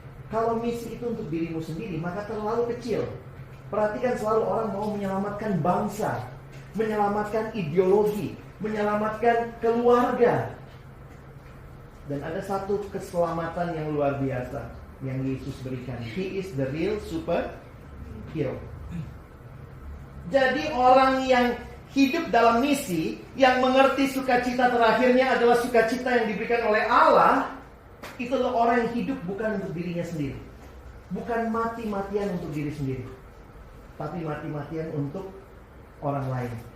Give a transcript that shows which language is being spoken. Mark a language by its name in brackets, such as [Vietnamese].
[Indonesian] Kalau misi itu untuk dirimu sendiri, maka terlalu kecil. Perhatikan, selalu orang mau menyelamatkan bangsa, menyelamatkan ideologi, menyelamatkan keluarga. Dan ada satu keselamatan yang luar biasa yang Yesus berikan. [English] He is the real superhero. [Indonesian] Jadi orang yang hidup dalam misi, yang mengerti sukacita terakhirnya adalah sukacita yang diberikan oleh Allah, itu adalah orang yang hidup bukan untuk dirinya sendiri, bukan mati-matian untuk diri sendiri, tapi mati-matian untuk orang lain.